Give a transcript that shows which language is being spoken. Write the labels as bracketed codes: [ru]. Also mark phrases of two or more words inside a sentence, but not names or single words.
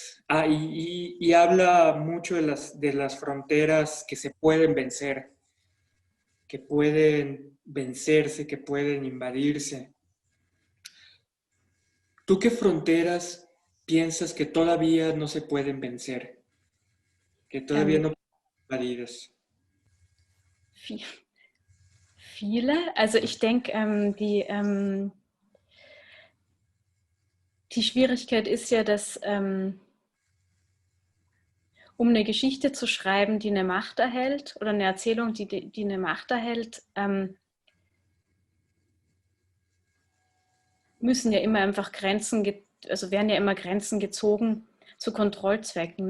[es] Y habla mucho de las fronteras que se pueden vencer, que pueden vencerse, que pueden invadirse. ¿Tú qué fronteras piensas que todavía no se pueden vencer? Que todavía no pueden ser invadidas. [de] Viele. Also ich denke, die Schwierigkeit ist ja, dass um eine Geschichte zu schreiben, die eine Macht erhält, oder eine Erzählung, die eine Macht erhält, müssen ja immer einfach werden ja immer Grenzen gezogen zu Kontrollzwecken.